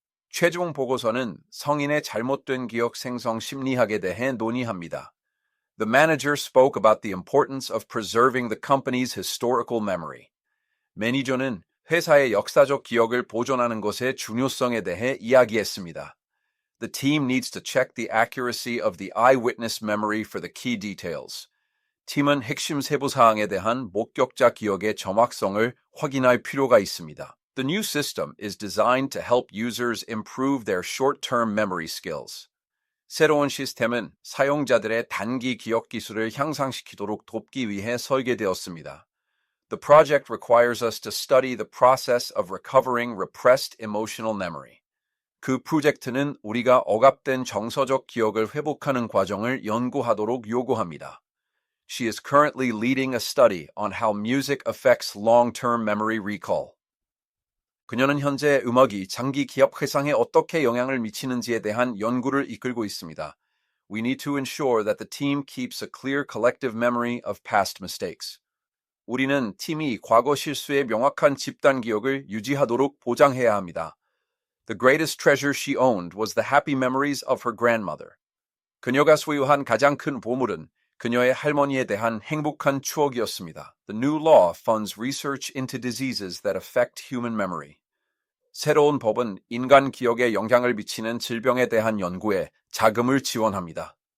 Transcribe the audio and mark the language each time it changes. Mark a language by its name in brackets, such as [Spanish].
[Korean] 최종 보고서는 성인의 잘못된 기억 생성 심리학에 대해 논의합니다. [English] The manager spoke about the importance of preserving the company's historical memory. [Korean] 매니저는 회사의 역사적 기억을 보존하는 것의 중요성에 대해 이야기했습니다. [English] The team needs to check the accuracy of the eyewitness memory for the key details. [Korean] 팀은 핵심 세부 사항에 대한 목격자 기억의 정확성을 확인할 필요가 있습니다. [English] The new system is designed to help users improve their short-term memory skills. [Korean] 새로운 시스템은 사용자들의 단기 기억 기술을 향상시키도록 돕기 위해 설계되었습니다. [English] The project requires us to study the process of recovering repressed emotional memory. [Korean] 그 프로젝트는 우리가 억압된 정서적 기억을 회복하는 과정을 연구하도록 요구합니다. [English] She is currently leading a study on how music affects long-term memory recall. [Korean] 그녀는 현재 음악이 장기 기억 회상에 어떻게 영향을 미치는지에 대한 연구를 이끌고 있습니다. [English] We need to ensure that the team keeps a clear collective memory of past mistakes. [Korean] 우리는 팀이 과거 실수의 명확한 집단 기억을 유지하도록 보장해야 합니다. [English] The greatest treasure she owned was the happy memories of her grandmother. [Korean] 그녀가 소유한 가장 큰 보물은 그녀의 할머니에 대한 행복한 추억이었습니다. [English] The new law funds research into diseases that affect human memory. [Korean] 새로운 법은 인간 기억에 영향을 미치는 질병에 대한 연구에 자금을 지원합니다.